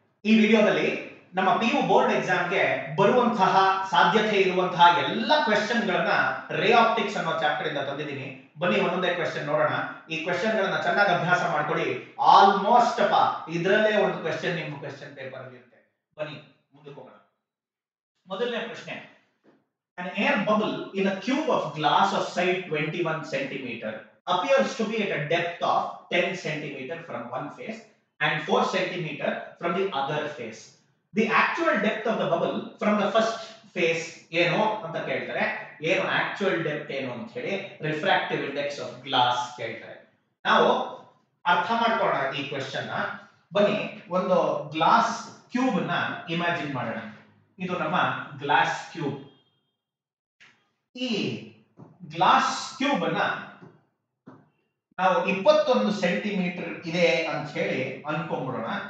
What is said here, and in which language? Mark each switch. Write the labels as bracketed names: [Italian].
[Kannada] ಈ ವಿಡಿಯೋದಲ್ಲಿ ನಮ್ಮ PU ಬೋರ್ಡ್ ಎಕ್ಸಾಮ್ಗೆ ಬರುವಂತಹ ಸಾಧ್ಯತೆ ಇರುವಂತಹ ಎಲ್ಲ ಕ್ವೆಶ್ಚನ್ ಗಳನ್ನ ರೇ ಆಪ್ಟಿಕ್ಸ್ ಅನ್ನೋ ಚಾಪ್ಟರ್ ಇಂದ ತಂದಿದ್ದೀನಿ. ಬನ್ನಿ ಒಂದೊಂದೇ ಕ್ವೆಶ್ಚನ್ ನೋಡೋಣ. ಈ ಕ್ವೆಶ್ಚನ್ ಗಳನ್ನ ಚೆನ್ನಾಗಿ ಅಭ್ಯಾಸ ಮಾಡ್ಕೊಳ್ಳಿ. ಆಲ್ಮೋಸ್ಟ್ ಇದರಲ್ಲೇ ಒಂದು ಕ್ವೆಶ್ಚನ್ ನಿಮ್ಮ ಕ್ವೆಶ್ಚನ್ ಪೇಪರ್ ಅಲ್ಲಿ ಇರುತ್ತೆ. ಬನ್ನಿ ಮುಂದಕ್ಕೆ ಹೋಗೋಣ. ಮೊದಲನೇ ಪ್ರಶ್ನೆ, [English] an air bubble in a cube of glass of side 21 centimeter appears to be at a depth of 10 centimeter from one face and 4 centimeter from the other face. The actual depth of the bubble from the first face [Kannada] ಏನು ಅಂತ ಕೇಳ್ತಾರೆ. ಏನು [English] actual depth [Kannada] ಏನು ಅಂತ ಹೇಳಿ [English] refractive index of glass [Kannada] ಕೇಳ್ತಾರೆ. ನಾವು ಅರ್ಥ ಮಾಡ್ಕೊಳ್ಳೋಣ ಈ ಕ್ವೆಶ್ಚನ್ ನ. ಬನ್ನಿ ಒಂದು ಗ್ಲಾಸ್ ಕ್ಯೂಬ್ ನ ಇಮ್ಯಾಜಿನ್ ಮಾಡೋಣ. ಇದು ನಮ್ಮ ಗ್ಲಾಸ್ ಕ್ಯೂಬ್. ಈ ಗ್ಲಾಸ್ ಕ್ಯೂಬ್ ಅನ್ನ ನಾವು 21 ಸೆಂಟಿಮೀಟರ್ ಇದೆ ಅಂತ ಹೇಳಿ ಅನ್ಕೊಂಡ್ಬಿಡೋಣ.